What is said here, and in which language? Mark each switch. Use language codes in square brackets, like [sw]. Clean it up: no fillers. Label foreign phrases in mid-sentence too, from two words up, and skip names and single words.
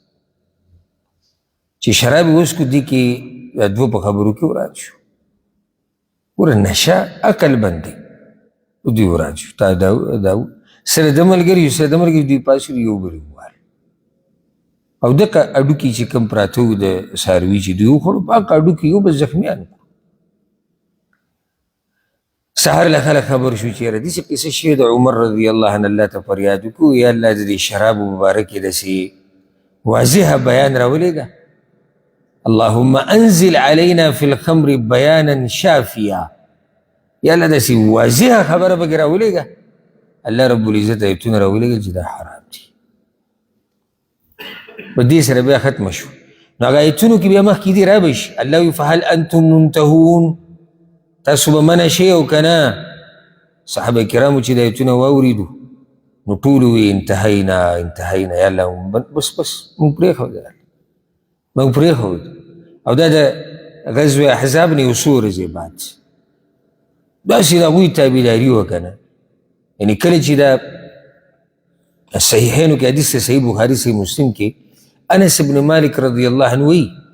[ps] چې شراب یې وڅښو دې کې دوه په خبرو کې وران شو ګوره نشه عقل بند دی دوی وران شو تا دا سره د ملګري دوی پاسې یو بل ووهل او دغه هډوکي چې کوم پراته وو د څاروي چې دوی وخوړو پاک هډوکي یو بس زخمیان سهار له خلک خبر شو چې یاره داسې قصه شوې د عمر [ar] رضی الله عنه [ps] الله ته فریاد وکړو یا الله د دې شرابو مبارکې داسې واضحه بیان راولېږه [ar] اللهم انزل علينا في الخمر بيانا شافيا [ps] یا الله داسې واضحه خبره پکې راولېږه الله رب العزت ایتونه راولېږل چې دا حرام دي په دې سره بیا ختمه شو نو هغه ایتونو کې بیا مخکې دي رابه شي الله وایي [ar] فهل انتم منتهون [ps] تاسو به منع شئ او که نه صحابه کرامو چې د ایتونه واورېدو نو ټولو وی انتهینا یا الله بس موږ پرېښود موږ پرېښود او دا د غزوه احزاب نه یو څو ورځې بعد داسې د هغوی تابعداري وه که نه یعنې کله چې دا صحیحینو کې حدیث صحیح بخاري صحیح مسلم کې انس ابن مالک [ar] رضی الله عنه [ps] وی